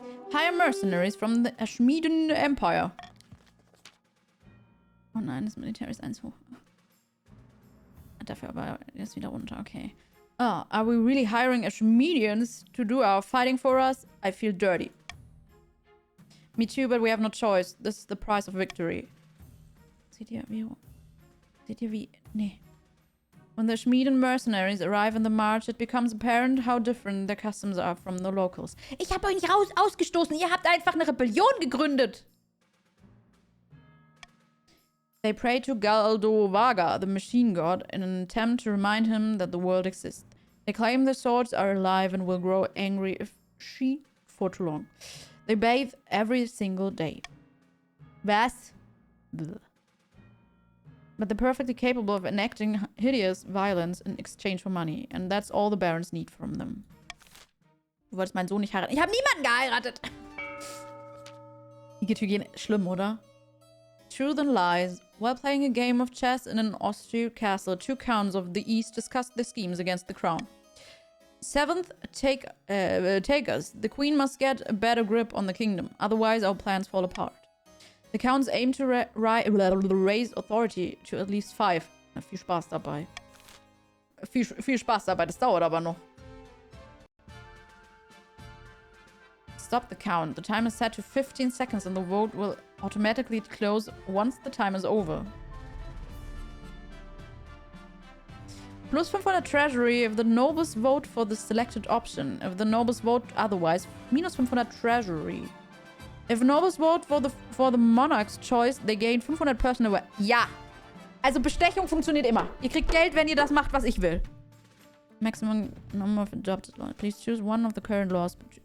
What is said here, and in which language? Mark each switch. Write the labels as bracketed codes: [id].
[en] Hire mercenaries from the Ashmedan Empire. [de] Oh nein, das Militär ist 1 hoch. Dafür aber jetzt wieder runter, okay. [en] Oh, are we really hiring Ashmedians to do our fighting for us? I feel dirty. Me too, but we have no choice. This is the price of victory. [de] Seht ihr wie... Nee. [en] When the Ashmedian mercenaries arrive in the march, it becomes apparent how different their customs are from the locals. [de] Ich habe euch nicht ausgestoßen. Ihr habt einfach eine Rebellion gegründet. [en] They pray to Galdovaga, the machine god, in an attempt to remind him that the world exists. They claim their swords are alive and will grow angry if she for too long. They bathe every single day. [de] Was? Bleh. [en] But they're perfectly capable of enacting hideous violence in exchange for money. And that's all the barons need from them. [de] Du wolltest meinen Sohn nicht heiraten. Ich habe niemanden geheiratet! Die Hygiene, schlimm, oder? [en] Truth and lies. While playing a game of chess in an Austrian castle, 2 counts of the East discussed their schemes against the crown. 7th takers. The queen must get a better grip on the kingdom, otherwise our plans fall apart. The counts aim to raise authority to at least 5. [de] Na, viel Spaß dabei. Viel Spaß dabei, das dauert aber noch. [en] Stop the count. The time is set to 15 seconds and the vote will automatically close once the time is over. Plus 500 treasury if the nobles vote for the selected option. If the nobles vote otherwise, minus 500 treasury. If nobles vote for the monarch's choice, they gain 500 personal... [de] Ja! Also Bestechung funktioniert immer. Ihr kriegt Geld, wenn ihr das macht, was ich will. [en] Maximum number of adopted laws. Please choose one of the current laws.